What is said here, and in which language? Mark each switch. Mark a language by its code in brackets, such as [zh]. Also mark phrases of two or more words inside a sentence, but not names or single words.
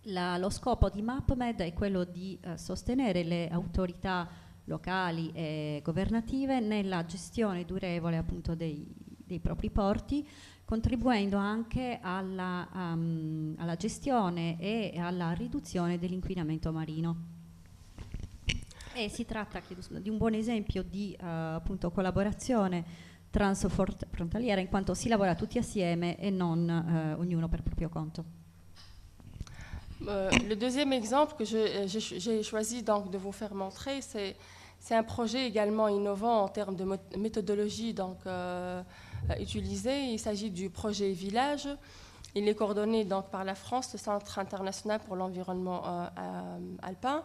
[it] Lo scopo di MapMed è quello di sostenere le autorità locali e governative nella gestione durevole appunto dei propri porti, contribuendo anche alla gestione e alla riduzione dell'inquinamento marino. E si tratta di un buon esempio di appunto collaborazione transfrontalière, in quanto si lavora tutti assieme e non ognuno per proprio conto. [fr] Le deuxième exemple que j'ai choisi donc de vous faire montrer, c'est un projet également innovant en termes de méthodologie donc, utilisée. Il s'agit du projet Village. Il est coordonné donc, par la France, le Centre international pour l'environnement alpin.